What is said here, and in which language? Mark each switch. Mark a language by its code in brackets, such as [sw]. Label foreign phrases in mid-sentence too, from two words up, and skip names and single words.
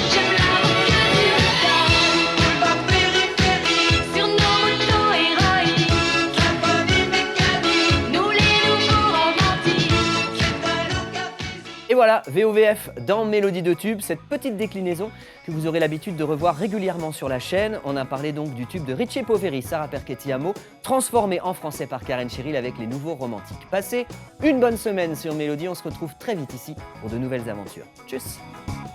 [fr] J'aime l'amour que tu me donnes. Ma périphérie, sur nos motos héroïques. Carboni mécanique, nous les nouveaux romantiques. Et voilà, VOVF dans Mélodie de Tube, cette petite déclinaison que vous aurez l'habitude de revoir régulièrement sur la chaîne. On a parlé donc du tube de Ricci et Poveri, Sarà perché ti amo, transformé en français par Karen Cheryl avec Les Nouveaux Romantiques. Passez une bonne semaine sur Mélodie, on se retrouve très vite ici pour de nouvelles aventures. Tchuss!